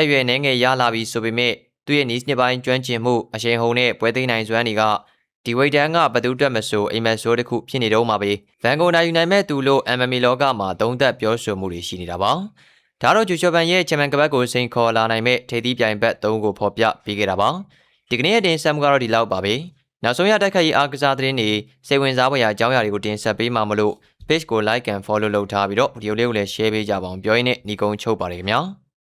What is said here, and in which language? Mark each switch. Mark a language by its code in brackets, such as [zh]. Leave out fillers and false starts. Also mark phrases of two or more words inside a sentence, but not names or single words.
[my] အရွယ်နှဲငယ်ရလာပြီးဆိုပေမဲ့သူ့ရဲ့နီးစနစ်ပိုင်းကျွမ်းကျင်မှုအရှိန်ဟုန်နဲ့ပွဲသိမ်းနိုင်စွမ်းတွေကဒီဝိတ်တန်းကဘသူတက်မဆိုအိမ်မက်ဆိုးတစ်ခုဖြစ်နေတော့မှာပဲဗန်ကိုနိုင်ယူနိုင်မဲ့သူလို့ MMA လောကမှာသုံးသက်ပြောဆိုမှုတွေရှိနေတာပါဒါတော့ဂျိုရှိုဗန်ရဲ့ချန်ပီယံကပတ်ကိုစိန်ခေါ်လာနိုင်မဲ့ထိပ်သီးပြိုင်ဘက်3ကိုဖော်ပြပေးခဲ့တာပါဒီကနေ့ရဲ့တင်ဆက်မှုကတော့ဒီလောက်ပါပဲနောက်ဆုံးရတိုက်ခိုက်ရေးအားကစားသတင်းတွေစိတ်ဝင်စားဖွယ်ရာအကြောင်းအရာတွေကိုတင်ဆက်ပေးမှာမလို့ page ကို [en] like and follow [my] လုပ်ထားပြီးတော့ဗီဒီယိုလေးကိုလည်း share ပေးကြပါအောင်ပြောရင်းနဲ့ညီကုန်းချုပ်ပါတယ်ခင်ဗျာ